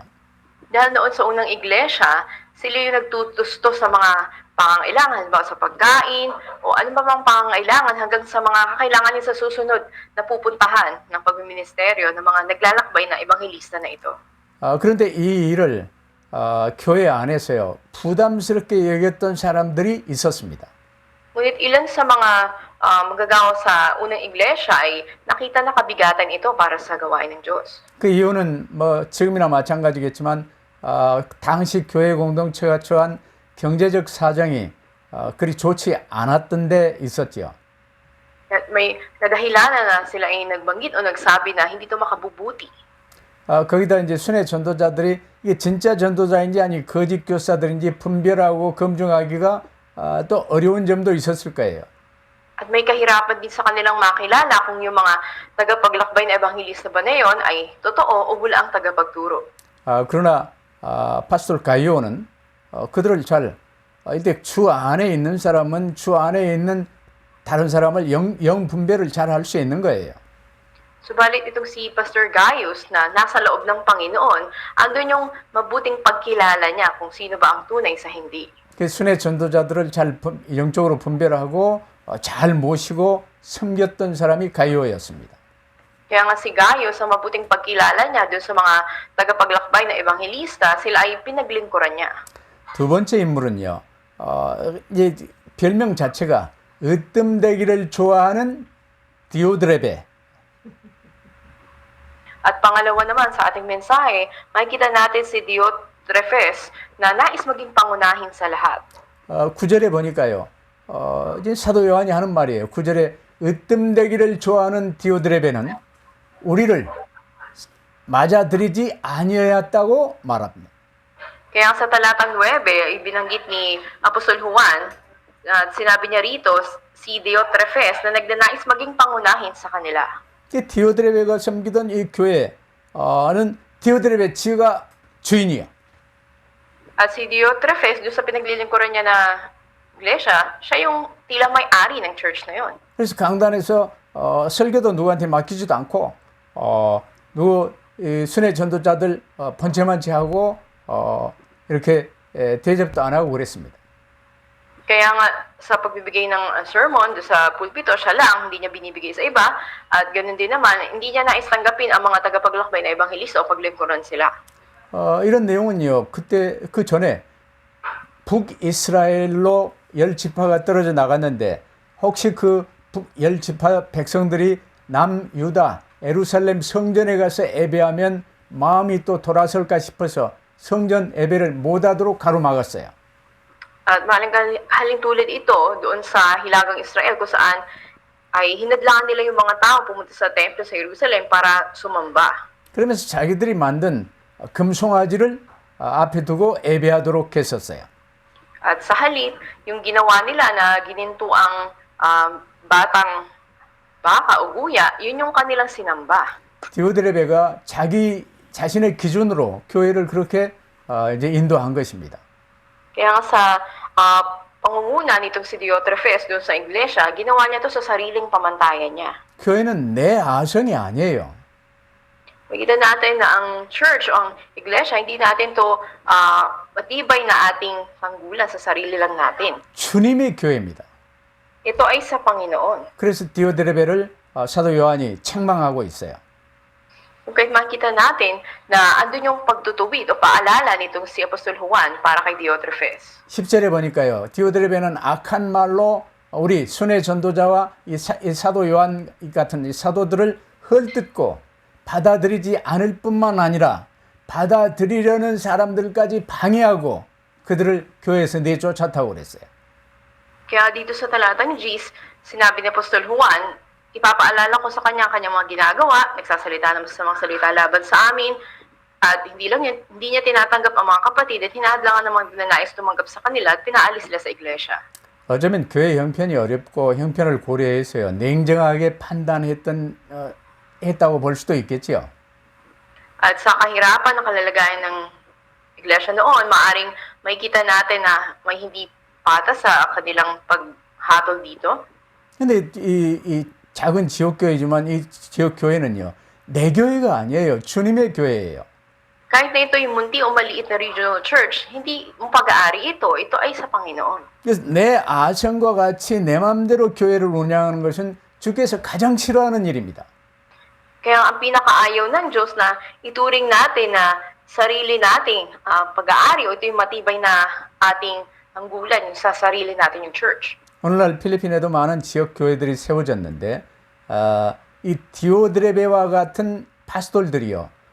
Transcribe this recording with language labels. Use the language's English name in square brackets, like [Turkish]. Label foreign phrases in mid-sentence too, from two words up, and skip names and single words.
[Filipino] Dahil noon sa unang iglesia, sila yung nagtutusto sa mga pangangailangan, ba sa pagkain, o ano ba mang pangangailangan hanggang sa mga kakailangan niya sa susunod na pupuntahan ng pagministeryo ng mga naglalakbay na ebanghelista na ito. [Korean] 그런데 이 일을 교회 안에서요 부담스럽게 여겼던 사람들이 있었습니다. [Filipino] Ngunit ilan sa mga manggagawa sa unang iglesia ay nakita na kabigatan ito para sa gawain ng Diyos. [Korean] 그 이유는 뭐 지금이나 마찬가지겠지만 당시 교회 공동체가 처한 경제적 사정이 그리 좋지 않았던 데 있었지요. [Filipino] At may nadahilanan na sila ay nagbanggit o nagsabi na hindi ito makabubuti. [Korean] 거기다 이제 순회 전도자들이 이게 진짜 전도자인지 아니 거짓 교사들인지 분별하고 검증하기가 또 어려운 점도 있었을 거예요. [Filipino] At may kahirapan din sa kanilang makilala kung yung mga tagapaglakbay na ebanghelista ba na yun ay totoo o bula ang tagapagturo. [Korean] 그러나 파스톨 가이오는 그들을 잘 이때 주 안에 있는 사람은 주 안에 있는 다른 사람을 영 분별을 잘 할 수 있는 거예요. [Filipino] Subalit itong si Pastor Gaius na nasa loob ng Panginoon, andun yung mabuting pagkilala niya kung sino ba ang tunay sa hindi. [Korean] 그 순회 전도자들을 잘 영적으로 분별하고 잘 모시고 섬겼던 사람이 가이오였습니다. [Filipino] Kaya nga si Gaius, sa mabuting pagkilala niya dun sa mga tagapaglakbay na ebanghelista, sila ay pinaglingkuran niya. [Korean] 두 번째 인물은요, 이제 별명 자체가 으뜸되기를 좋아하는 디오드레베. [Filipino] At pangalawa naman sa ating mensahe, makikita natin si Diotrephes na nais maging pangunahin sa lahat. [Korean] 9절에 보니까요. 이제 사도 요한이 하는 말이에요. 9절에 으뜸되기를 좋아하는 디오드레베는 우리를 맞아들이지 아니하였다고 말합니다. [Filipino] Kaya sa talatang 9, ibinanggit ni Apostol Juan, sinabi niya rito, si Diotrephes na nagnanais maging pangunahin sa kanila. [Korean] 디오드레베가 섬기던 이 교회는 디오드레베 지가 주인이야. [Filipino] At si Diotrephes, doon sa pinaglilingkuran niya na iglesia, siya yung tila may-ari ng church na yon. [Korean] 그래서 강단에서 설교도 누구한테 맡기지도 않고 순회 전도자들 번체만 채하고 이렇게 대접도 안 하고 그랬습니다. [Filipino] Kaya nga, sa pagbibigay ng sermon doon sa pulpito, siya lang, hindi niya binibigay sa iba. At ganoon din naman, hindi niya nais tanggapin ang mga tagapaglakbay na ebanghelista o paglingkuran sila. [Korean] 이런 내용은요, 그때 그 전에 북이스라엘로 10지파가 떨어져 나갔는데 혹시 그 북10지파 백성들이 남유다 예루살렘 성전에 가서 예배하면 마음이 또 돌아설까 싶어서 성전 예배를 못하도록 가로막았어요. [Filipino] At haling tulad ito doon sa Hilagang Israel kung saan ay hinadlangan nila yung mga tao pumunta sa templo sa Jerusalem para sumamba. [Korean] 그러면서 자기들이 만든 금송아지를 앞에 두고 예배하도록 했었어요. [Filipino] At sa halip, yung ginawa nila na gininto ang batang baka o guya, yun yung kanilang sinamba. [Korean] 디오드레베가 자기 자신의 기준으로 교회를 그렇게 이제 인도한 것입니다. [Filipino] Kaya nga sa pangunguna nitong si Diotrephes doon sa iglesia, ginawa niya to sa sariling pamantayan niya. [Korean] 교회는 내 아성이 아니에요. [Filipino] Makita natin na ang church o ang iglesia, hindi natin to matibay na ating panggulan sa sarili lang natin. [Korean] 주님의 교회입니다. [Filipino] Ito ay sa Panginoon. [Korean] 그래서 디오드레베를 사도 요한이 책망하고 있어요. [Filipino] Kung kahit makita natin na andun yung pagtutuwid o paalala nitong si Apostol Juan para kay Diotrephes. [Korean] 10절에 보니까요. 디오드레베는 악한 말로 우리 순회 전도자와 이 사도 요한 같은 이 사도들을 헐뜯고 받아들이지 않을 뿐만 아니라 받아들이려는 사람들까지 방해하고 그들을 교회에서 내쫓았다고 그랬어요. [Filipino] Kaya dito sa talatang Gs, sinabi ni Apostol Juan, ipapaalala ko sa kanya ang kanyang mga ginagawa, nagsasalita ng masasamang salita laban sa amin, at hindi niya tinatanggap ang mga kapatid at hinahadlangan ng mga dinanais tumanggap sa kanila at pinaalis sila sa iglesia. [Korean] 어쩌면 교회 형편이 어렵고 형편을 고려해서요. 냉정하게 했다고 볼 수도 있겠지요. [Filipino] At sa kahirapan ng kalalagayan ng iglesia noon, maaring makikita natin na may hindi patas sa kanilang paghatol dito. [Korean] 근데 이 작은 지역교회지만 이 지역교회는요. 내 교회가 아니에요. 주님의 교회예요. [Filipino] Kahit na ito yung munti o maliit na [English] regional church, [Filipino] hindi mo pag-aari ito. Ito ay sa Panginoon. [Korean] 그래서 내 아성과 같이 내 마음대로 교회를 운영하는 것은 주께서 가장 싫어하는 일입니다. [Filipino] Kaya ang pinakaayaw ng Diyos na ituring natin na sarili nating pag-aari o ito yung matibay na ating anggulan sa sarili natin yung church. [Korean] 오늘날 필리핀에도 많은 지역 교회들이 세워졌는데 이 디오드레베와 같은 파스톨들이요.